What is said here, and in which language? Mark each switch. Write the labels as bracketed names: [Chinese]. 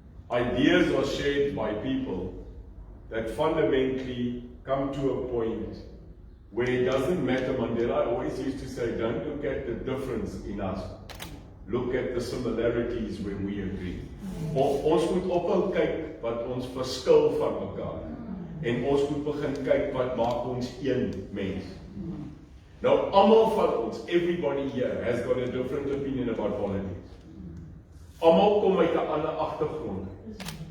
[English] Ideas are shared by people that fundamentally come to a point where it doesn't matter. Mandela always used to say, don't look at the difference in us. Look at the similarities where we agree. [Afrikaans] Ons moet ophou kyk wat ons verskil van mekaar. En ons moet begin kyk wat maak ons een mens. Nou, almal van ons, [English] everybody here has got a different opinion about politics. [Afrikaans] Almal kom uit 'n ander agtergrond.